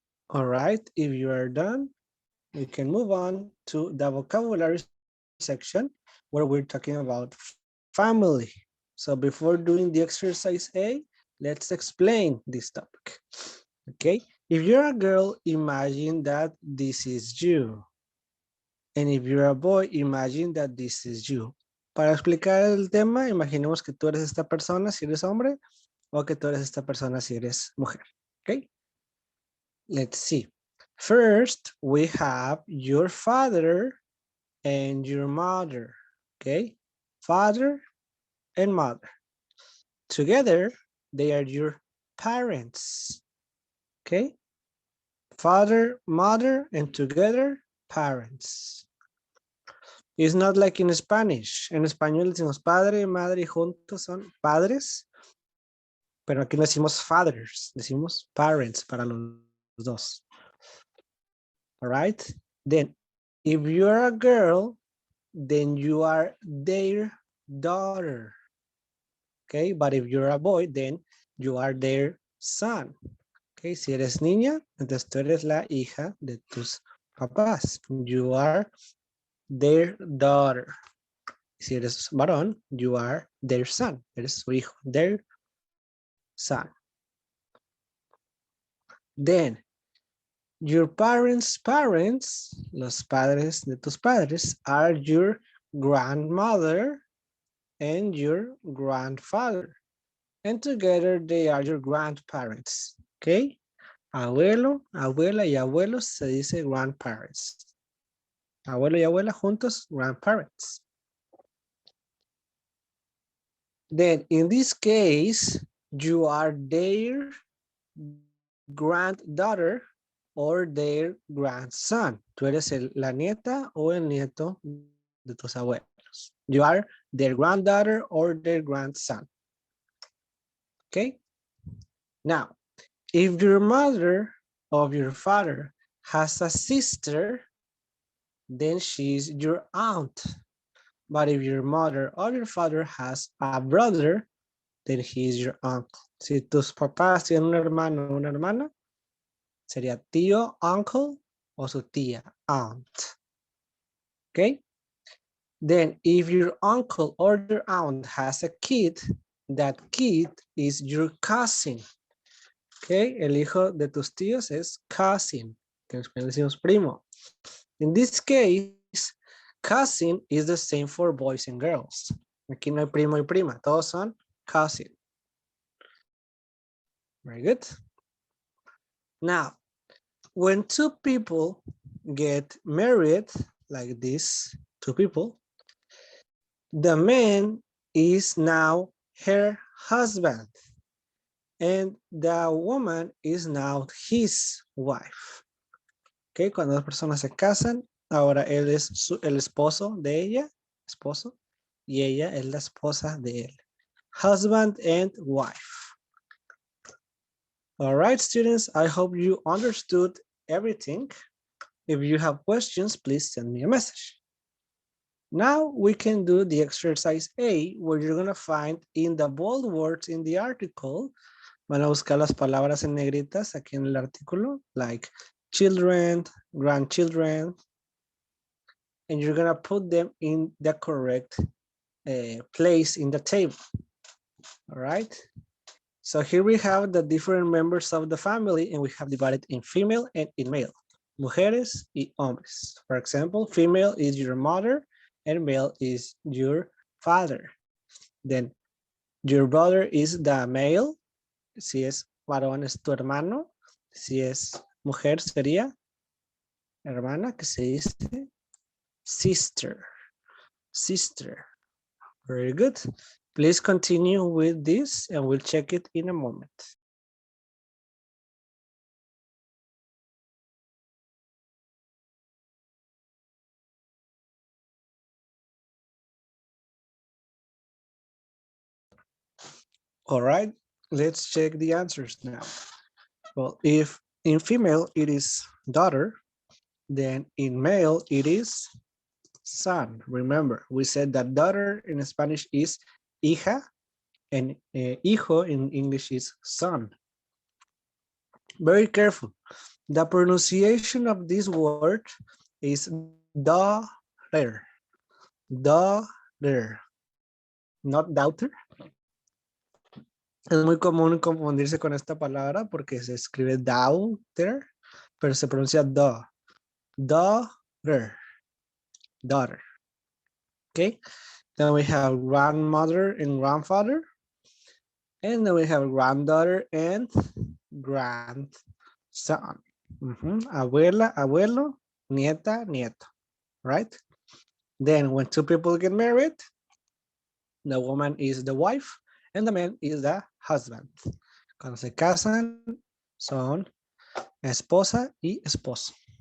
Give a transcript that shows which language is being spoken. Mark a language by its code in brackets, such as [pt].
[en] All right, if you are done, we can move on to the vocabulary section where we're talking about family. So before doing the exercise A, let's explain this topic. Okay, if you're a girl, imagine that this is you. And if you're a boy, imagine that this is you. [es] Para explicar el tema, imaginemos que tú eres esta persona si eres hombre o que tú eres esta persona si eres mujer. [en] Okay, let's see. First, we have your father and your mother. Okay, father and mother. Together, they are your parents. Okay, father, mother, and together, parents. It's not like in Spanish. [es] En español decimos padre, madre y juntos son padres, pero aquí no decimos fathers, decimos parents para los dos. [en] All right. Then, if you're a girl, then you are their daughter. Okay, but if you're a boy, then you are their son. [es] Okay, si eres niña, entonces tú eres la hija de tus papás. [en] You are their daughter. [es] Si eres varón, [en] you are their son. [es] Eres su hijo, [en] their son. Then, your parents' parents, [es] los padres de tus padres, [en] are your grandmother and your grandfather. And together they are your grandparents. [es] Okay? Abuelo, abuela y abuelos se dice grandparents. Abuelo y abuela juntos, grandparents. [en] Then in this case, you are their granddaughter or their grandson. [es] Tú eres la nieta o el nieto de tus abuelos. [en] You are their granddaughter or their grandson. Okay? Now, if your mother or your father has a sister, then she's your aunt. But if your mother or your father has a brother, then he is your uncle. [es] Si tus papás tienen un hermano o una hermana, sería tío, uncle, o su tía, aunt. [en] Okay? Then if your uncle or your aunt has a kid, that kid is your cousin. Okay? [es] El hijo de tus tíos es cousin, que en español decimos primo. [en] In this case, cousin is the same for boys and girls. [es] Aquí no hay primo y prima, todos son cousin. [en] Very good. Now, when two people get married, like this, two people, the man is now her husband and the woman is now his wife. Okay, [es] cuando dos personas se casan, Ahora él es el esposo de ella, esposo, y ella es la esposa de él. [en] Husband and wife. All right, students, I hope you understood everything. If you have questions, please send me a message. Now we can do the exercise A, where you're gonna find in the bold words in the article, [es] van a buscar las palabras en negritas aquí en el artículo, [en] like children, grandchildren, and you're gonna put them in the correct place in the table. All right. So here we have the different members of the family, and we have divided in female and in male. [es] Mujeres y hombres. [en] For example, female is your mother and male is your father. Then your brother is the male. [es] Si es varón es tu hermano. Si es mujer sería hermana, que se dice sister. [en] Sister. Very good. Please continue with this and we'll check it in a moment. All right, let's check the answers now. Well, if in female it is daughter, then in male it is son. Remember, we said that daughter in Spanish is hija, and hijo in English is son. Very careful. The pronunciation of this word is daughter. Daughter, not daughter. [es] Es muy común confundirse con esta palabra porque se escribe daughter, pero se pronuncia daughter. [en] Daughter. Okay. Then we have grandmother and grandfather. And then we have granddaughter and grandson. [es] Abuela, abuelo, nieta, nieto. [en] Right? Then when two people get married, the woman is the wife and the man is the husband. [es] Cuando se casan, son esposa y esposo.